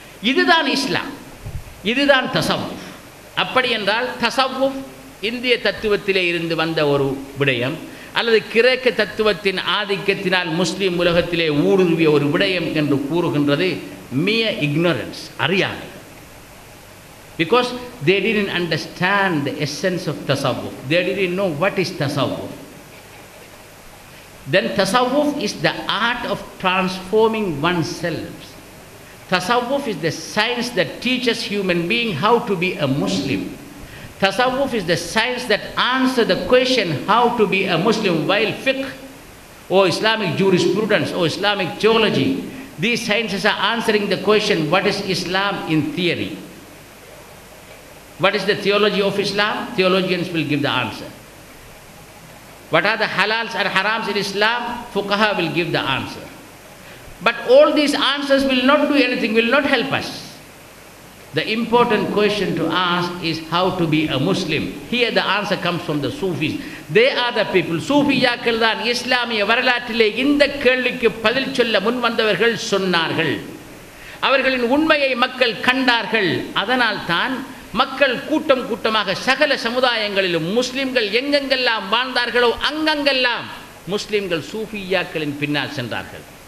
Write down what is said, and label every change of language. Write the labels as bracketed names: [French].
[Tamil] இதுதான் இஸ்லாம், இதுதான் தஸவ்வுஃப். அப்படி என்றால் தஸவ்வுஃப் இந்திய தத்துவத்திலே இருந்து வந்த ஒரு விடயம், அல்லது கிரேக்க தத்துவத்தின் ஆதிக்கத்தினால் முஸ்லீம் உலகத்திலே ஊடுருவிய ஒரு விடயம் என்று கூறுகின்றது [English] mere ignorance, [Tamil] அறியாமை. [English] Because they didn't understand the essence of tasawwuf, they didn't know what is tasawwuf. Then tasawwuf is the art of transforming oneself. Tasawwuf is the science that teaches human being how to be a Muslim. Tasawwuf is the science that answers the question how to be a Muslim, while fiqh or Islamic jurisprudence or Islamic theology, these sciences are answering the question what is Islam in theory. What is the theology of Islam? Theologians will give the answer. What are the halals and harams in Islam? Fuqaha will give the answer. But all these answers will not do anything, will not help us. The important question to ask is how to be a Muslim. Here the answer comes from the Sufis. They are the people. [Tamil] சூஃபியாக்கள் தான் இஸ்லாமிய வரலாற்றிலே இந்த கேள்விக்கு பதில் சொல்ல முன்வந்தவர்கள் சொன்னார்கள். அவர்களின் உண்மையை மக்கள் கண்டார்கள். அதனால் தான் மக்கள் கூட்டம் கூட்டமாக சகல சமுதாயங்களிலும் முஸ்லிம்கள் எங்கெங்கெல்லாம் வாழ்ந்தார்களோ அங்கெங்கெல்லாம் முஸ்லிம்கள் சூஃபியாக்களின் பின்னால் சென்றார்கள்.